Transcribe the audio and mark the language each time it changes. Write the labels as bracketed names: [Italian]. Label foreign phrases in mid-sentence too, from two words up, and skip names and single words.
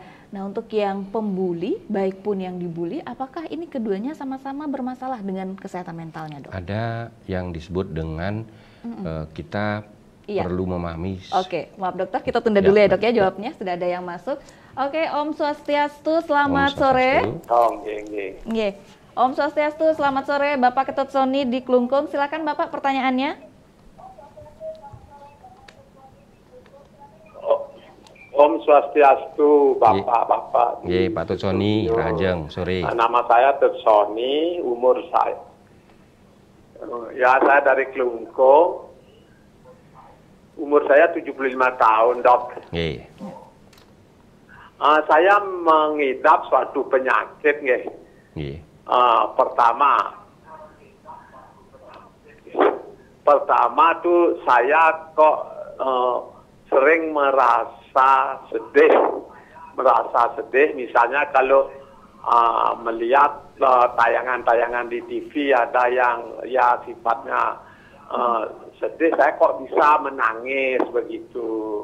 [Indonesian] Nah, untuk yang pembuli, baik pun yang dibully, apakah ini keduanya sama-sama bermasalah dengan kesehatan mentalnya, Dok? Ada yang disebut dengan kita perlu memahami. Oke, maaf dokter, kita tunda dulu ya, Dok ya jawabnya. Sudah ada yang masuk. Oke, Om Swastiastu, selamat sore. Om Swastiastu, selamat sore. Bapak Ketut Soni di Klungkung, silakan Bapak pertanyaannya. Om Swastiastu, Bapak-Bapak. Pak Tut Soni, Rajeng, sore. Nama saya Tut Soni, umur saya. Ya, saya dari Klungkung. Umur saya 75 tahun, Dok. Saya mengidap suatu penyakit, Pertama tuh saya kok sering merasa sedih, misalnya kalau melihat tayangan-tayangan di TV ada yang ya sifatnya sedih, saya kok bisa menangis begitu.